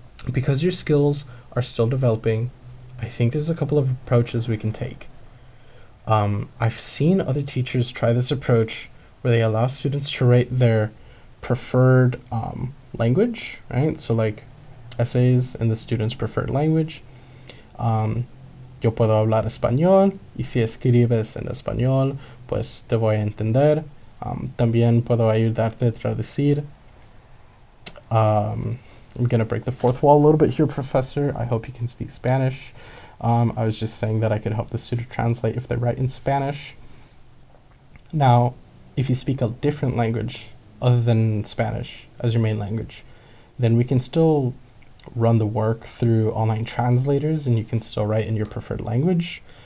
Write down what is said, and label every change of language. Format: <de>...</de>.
<en>Because your skills are still developing, I think there's a couple of approaches we can take. I've seen other teachers try this approach where they allow students to rate their preferred language, right? So like essays in the student's preferred language.</en> <es>Yo puedo hablar español y si escribes en español, pues te voy a entender. También puedo ayudarte a traducir.</es> <en>I'm going to break the fourth wall a little bit here, Professor. I hope you can speak Spanish. I was just saying that I could help the student translate if they write in Spanish. Now, if you speak a different language other than Spanish as your main language, then we can still run the work through online translators and you can still write in your preferred language.</en>